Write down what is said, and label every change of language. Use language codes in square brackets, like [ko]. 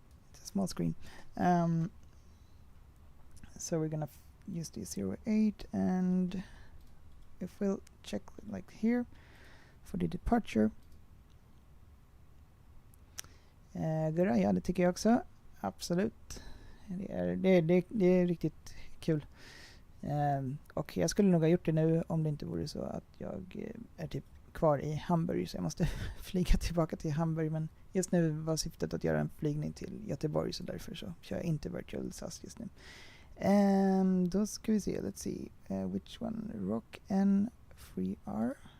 [en] It's a small screen. So we're gonna use the 08 and if we'll check like here for the departure. [sv] Gurra, ja det tycker jag också. Absolut. Det är riktigt kul. Och jag skulle nog ha gjort det nu om det inte vore så att jag är typ kvar i Hamburg så jag måste flyga tillbaka till Hamburg, men just nu var syftet att göra en flygning till Göteborg så därför så kör jag inte Virtual SAS just nu. Då ska vi se, [en] let's see which one, Rock and Free R.